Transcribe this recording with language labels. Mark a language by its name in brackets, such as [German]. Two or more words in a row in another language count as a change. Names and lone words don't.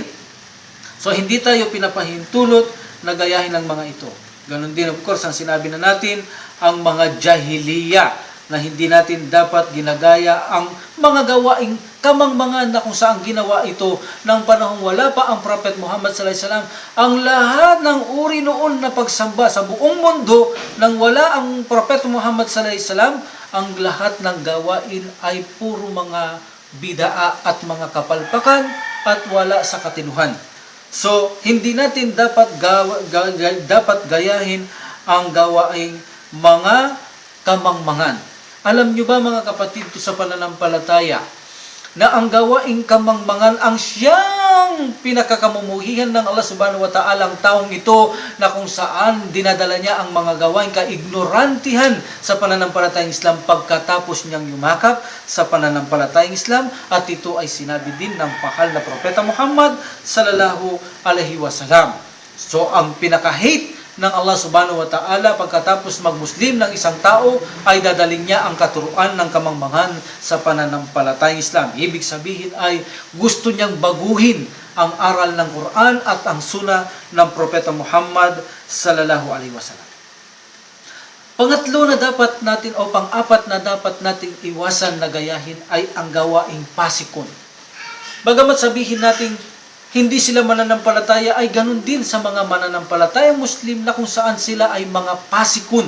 [Filipino] So hindi tayo pinapahintulot na gayahin ng mga ito. Ganon din [English] of course [Filipino] ang sinabi na natin ang mga Jahiliya na hindi natin dapat ginagaya ang mga gawaing kamangmangan na kung saan ginawa ito ng panahong wala pa ang Prophet Muhammad [Arabic] صلى الله عليه وسلم. [Filipino] Ang lahat ng uri noon na pagsamba sa buong mundo nang wala ang Prophet Muhammad [Arabic] صلى الله عليه وسلم, [Filipino] ang lahat ng gawain ay puro mga bidaa at mga kapalpakan at wala sa katinuhan. So, hindi natin dapat gayahin ang gawaing mga kamangmangan. Alam nyo ba mga kapatid sa pananampalataya na ang gawaing kamangmangan ang siyang pinakakamumuhihan ng Allah [Arabic] سبحانه وتعالى [Filipino] ang taong ito na kung saan dinadala niya ang mga gawaing kaignorantihan sa pananampalatayang Islam pagkatapos niyang yumakap sa pananampalatayang Islam, at ito ay sinabi din ng mahal na Propeta Muhammad [Arabic] صلى الله عليه وسلم. [Filipino] So ang pinaka-hate ng Allah [Arabic] سبحانه وتعالى [Filipino] pagkatapos mag-Muslim ng isang tao ay dadaling niya ang katuruan ng kamangmangan sa pananampalatayang Islam. Ibig sabihin ay gusto niyang baguhin ang aral ng Quran at ang Sunnah ng Propeta Muhammad [Arabic] صلى الله عليه وسلم. [Filipino] Pangatlo na dapat natin o pang-apat na dapat nating iwasan na gayahin ay ang gawaing pasikon. Bagamat sabihin natin hindi sila mananampalataya, ay ganun din sa mga mananampalatayang Muslim na kung saan sila ay mga pasikon.